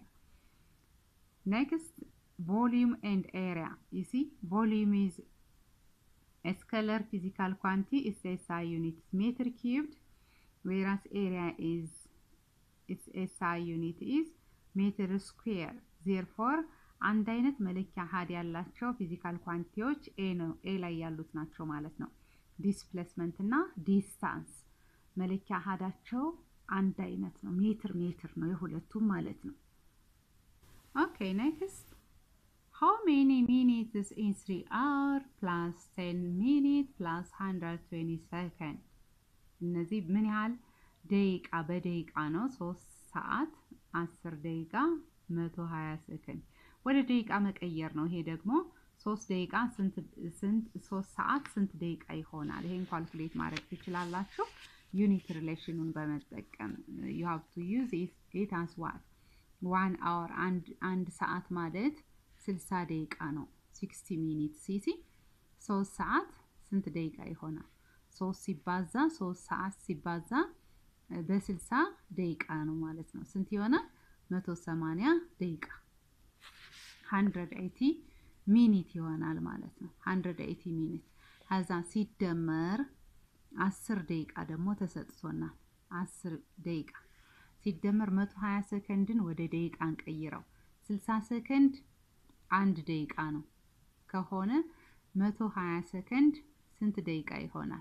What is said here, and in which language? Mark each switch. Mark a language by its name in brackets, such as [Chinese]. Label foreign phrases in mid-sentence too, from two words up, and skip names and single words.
[English] Next, volume and area, you see, volume is a scalar physical quantity, its SI unit is meter cubed, whereas area is its SI unit is meter square. Therefore, [Amharic] አንድ አይነት መለኪያ አሃድ ያላቸው ፊዚካል ኳንቲቲዎች ኤ ላይ ያሉት ናቸው ማለት ነው። ዲስፕሌስመንት እና ዲስታንስ መለኪያ አሃዳቸው አንድ አይነት ነው። ሜትር ነው የሁለቱም ማለት ነው። [English] OK next how many minutes in 3 hours plus 10 minutes plus 120 seconds [Amharic] እነዚህ ምን ያህል ደቂቃ በደቂቃ ነው? 3 ሰዓት 10 ደቂቃ 120 ሰከንድ ወደ ደቂቃ መቀየር ነው። ይሄ ደግሞ 3 ደቂቃ ስንት 3 ሰዓት ስንት ደቂቃ ይሆናል? ይሄን ካልኩሌት ማድረግ ትችላላችሁ ዩኒት ሪሌሽኑን በመጠቀም [English] you have to use it as what 1 hour [Amharic] አንድ ሰዓት ማለት 60 ደቂቃ ነው [English] 60 minutes [Amharic] ሲሲ 3 ሰዓት ስንት ደቂቃ ይሆናል? 3 ሲባዛ 3 ሰዓት ሲባዛ በ60 ደቂቃ ነው ማለት ነው። ስንት ይሆናል? 180 ደቂቃ 180 ሚኒት ይሆናል ማለት ነው። 180 ሚኒት ከዛ ሲደመር 10 ደቂቃ ደግሞ ተሰጥቶናል። 10 ደቂቃ ሲደመር 120 ሰከንድን ወደ ደቂቃ እንቀይረው። 60 ሰከንድ 1 ደቂቃ ነው ከሆነ 120 ሰከንድ ስንት ደቂቃ ይሆናል?